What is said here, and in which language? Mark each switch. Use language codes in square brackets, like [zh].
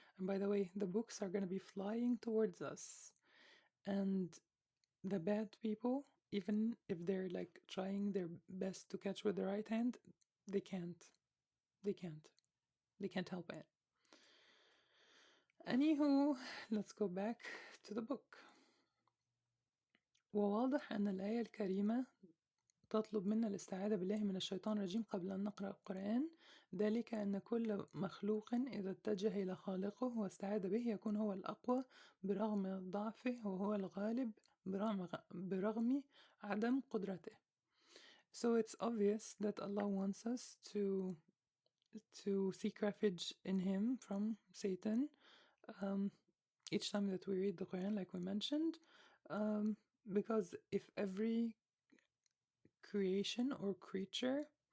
[en] And by the way, the books are gonna be flying towards us. And the bad people, even if they're like trying their best to catch with the right hand, they can't. They can't. They can't help it. Anywho, let's go back to the book. [ar] وواضح أن الآية الكريمة تطلب منا الاستعاذة بالله من الشيطان الرجيم قبل أن نقرأ القرآن، ذلك أن كل مخلوق إذا اتجه إلى خالقه واستعاذ به يكون هو الأقوى برغم ضعفه وهو الغالب برغم عدم قدرته. [en] So it's obvious that Allah wants us to seek refuge in Him from Satan each time that we read the Quran, like we mentioned, because if every creation or creature